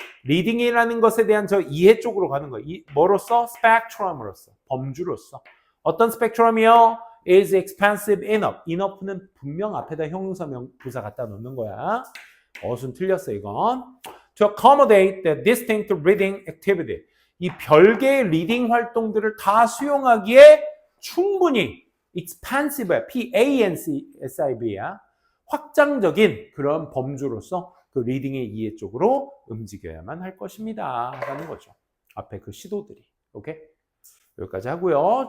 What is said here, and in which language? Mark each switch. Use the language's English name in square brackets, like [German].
[Korean] 리딩이라는 것에 대한 저 이해 쪽으로 가는 거야. 뭐로써? 스펙트럼으로써, 범주로서. 어떤 스펙트럼이요? [English] is expansive enough. [Korean] enough는 분명 앞에다 형용사 부사 갖다 놓는 거야. 어순 틀렸어 이건. [English] To accommodate the distinct reading activity. [Korean] 이 별개의 리딩 활동들을 다 수용하기에 충분히 expansive, P-A-N-C-S-I-V야. 확장적인 그런 범주로서 그 리딩의 이해 쪽으로 움직여야만 할 것입니다. 라는 거죠. 앞에 그 시도들이. 오케이? 여기까지 하고요.